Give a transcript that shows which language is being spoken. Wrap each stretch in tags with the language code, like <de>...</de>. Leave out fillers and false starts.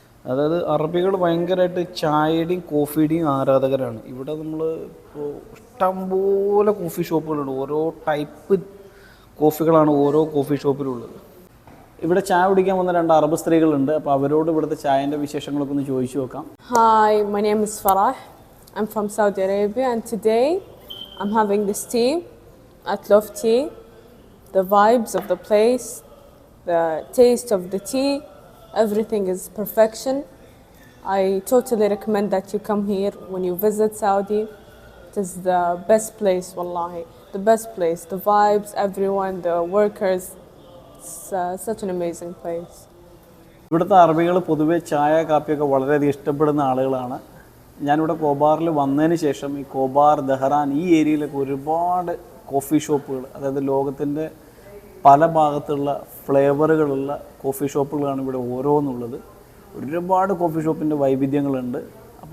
<ml>അതായത് അറബികൾ ഭയങ്കരമായിട്ട് ചായയുടെയും കോഫിയുടെയും ആരാധകരാണ്. ഇവിടെ നമ്മൾ ഇപ്പോൾ ഇഷ്ടംപോലെ കോഫി ഷോപ്പുകളുണ്ട്. ഓരോ ടൈപ്പ് കോഫികളാണ് ഓരോ കോഫി ഷോപ്പിലുള്ളത്. ഇവിടെ ചായ കുടിക്കാൻ വന്ന 2 അറബ് സ്ത്രീകളുണ്ട്. അപ്പോൾ അവരോട് ഇവിടുത്തെ ചായൻ്റെ വിശേഷങ്ങളൊക്കെ ഒന്ന് ചോദിച്ചു നോക്കാം.</ml> <en>Hi, my name is Farah. I'm from Saudi Arabia and today I'm having this tea at Love Tea. The vibes of the place, the taste of the tea, everything is perfection. I totally recommend that you come here when you visit Saudi. It is the best place, wallahi. The best place, the vibes, everyone, the workers. It's such an amazing place.</en> <ml>ഇവിടുത്തെ അറബികൾ പൊതുവേ ചായ കാപ്പിയൊക്കെ വളരെയധികം ഇഷ്ടപ്പെടുന്ന ആളുകളാണ്. ഞാനിവിടെ കോബാറിൽ വന്നതിന് ശേഷം ഈ കോബാർ, ദഹ്റാൻ ഈ ഏരിയയിലൊക്കെ ഒരുപാട് കോഫി ഷോപ്പുകൾ, അതായത് ലോകത്തിൻ്റെ പല ഭാഗത്തുള്ള ഫ്ലേവറുകളുള്ള കോഫി ഷോപ്പുകളാണ് ഇവിടെ ഓരോന്നുള്ളത്. ഒരുപാട് കോഫി ഷോപ്പിൻ്റെ വൈവിധ്യങ്ങളുണ്ട്. അപ്പോൾ</ml>